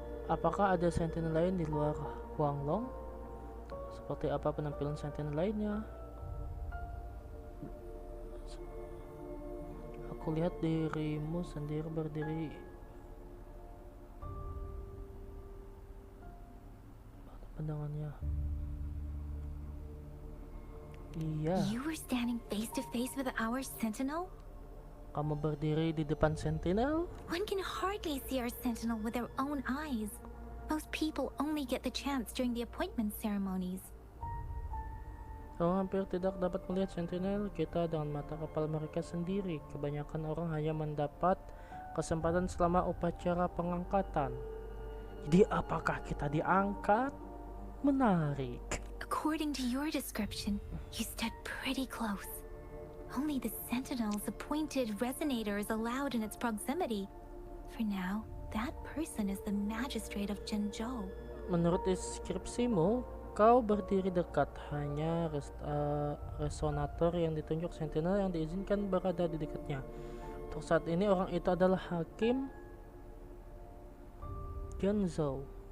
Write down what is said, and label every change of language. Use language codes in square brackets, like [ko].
[id] Apakah ada sentinel lain di luar Huanglong? Seperti apa penampilan sentinel lainnya? Aku lihat dirimu sendiri berdiri pandangannya. Iya, [en] You were standing face to face with our sentinel? [id] kamu berdiri di depan sentinel? [en] One can hardly see our sentinel with their own eyes. Most people only get the chance during the appointment ceremonies. [id] Orang hampir tidak dapat melihat sentinel kita dengan mata kepala mereka sendiri. Kebanyakan orang hanya mendapat kesempatan selama upacara pengangkatan. Jadi apakah kita diangkat? Menarik. [en] According to your description, you stood pretty close. Only the sentinel's appointed resonator is allowed in its proximity. For now, that person is the magistrate of Jinzhou. [id] Menurut deskripsimu, kau berdiri dekat. Hanya resonator yang ditunjuk sentinel yang diizinkan berada di dekatnya. Untuk saat ini orang itu adalah hakim Jinzhou.